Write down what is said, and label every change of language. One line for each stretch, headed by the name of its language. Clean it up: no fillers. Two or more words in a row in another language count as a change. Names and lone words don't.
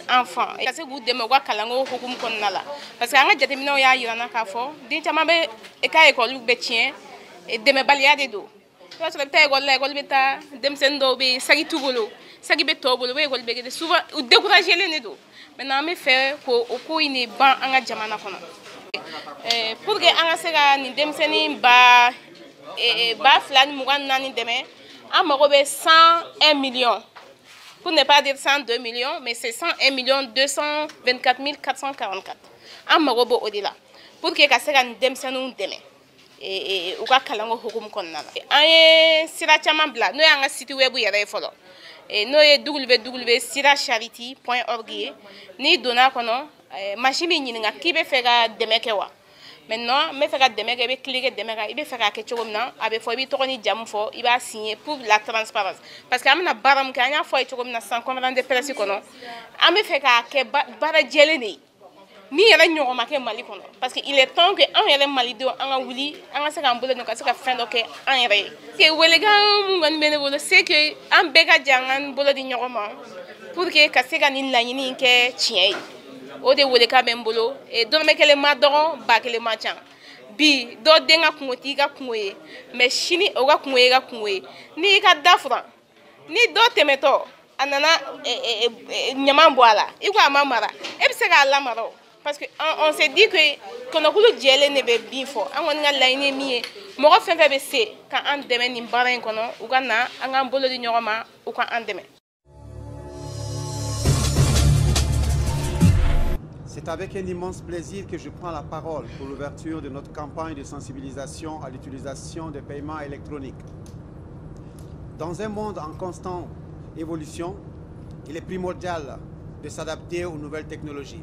Bambara: enfants ka se k'u dɛmɛ u ka kalanko hukumu kɔnɔna la
French: parce que
Bambara: an ka jateminɛw y'a yirana k'a fɔ den caman bɛ ka école bɛ tiɲɛ dɛmɛbaliya de don i b'a sɔrɔ i bɛ taa école la école bɛ taa denmisɛnnin dɔw bɛ yen sagi t'u bolo sagi bɛ tɔw bolo u bɛ école bɛ kɛ souvent u découragélen de don maintenant an bɛ fɛ k'o ko in de ban an ka jamana kɔnɔ
French: pour que
Bambara: an ka se ka nin denmisɛnnin ba 2024 dɛmɛ an mago bɛ 101 millions.
French: Pour ne pas dire 102 millions, mais c'est 101 millions 224 444. En marobo au-delà.
Bambara: Pour que ka se ka denmisɛnninw dɛmɛ u ka kalanko hukumu kɔnɔna la. An ye sira caman bila n'o y'an ka site web yɛrɛ ye fɔlɔ. N'o ye www.siracharity.org ye. N'i donna kɔnɔ machine b'i ɲininka k'i bɛ fɛ ka dɛmɛ kɛ wa.
French: Maintenant, je vais faire des
Bambara: dɛmɛ kɛ, I bɛ cliquer dɛmɛ kan, I bɛ fɛ k'a kɛ cogo min na, a bɛ fɔ I bɛ tɔgɔ ni jamu fɔ, I b'a signer
French: pour la transparence. Parce que
Bambara: an bɛna baara min kɛ, an y'a fɔ a ye cogo min na sisan
French: conférence de presse
Bambara: kɔnɔ, an bɛ fɛ k'a kɛ baara jɛlen de ye. Min yɛrɛ ɲɔgɔn ma kɛ Mali kɔnɔ.
French: Parce que il est temps que
Bambara: an yɛrɛ Malidenw an ka wuli, an ka se k'an bolo don ka se ka fɛn dɔ kɛ an yɛrɛ ye. Que welekan mun kɔni bɛ ne bolo,
French: c'est que
Bambara: an bɛɛ ka jɛ an k'an bolo di ɲɔgɔn ma
French: pour que
Bambara: ka se ka nin laɲini in kɛ tiɲɛ ye. O de welekan bɛ n bolo. Dɔrɔmɛ kelen ma dɔgɔ, ba kelen ma ca. Bi dɔ den ka kungo t'i ka kungo ye mais sini o ka kungo ye ka kungo ye ni I ka da furan ni dɔ tɛmɛtɔ a nana ɲaman bɔ a la I ko a ma mara e bɛ se k'a lamara o
French: parce que on s'est dit que
Bambara: kɔnɔkulu jɛlen de bɛ bin fɔ an kɔni ka laɲini ye min ye mɔgɔ fɛn fɛn bɛ se ka an dɛmɛ nin baara in kɔnɔ u ka na an k'an bolo di ɲɔgɔn ma u ka an dɛmɛ.
French: C'est avec un immense plaisir que je prends la parole pour l'ouverture de notre campagne de sensibilisation à l'utilisation des paiements électroniques. Dans un monde en constante évolution, il est primordial de s'adapter aux nouvelles technologies.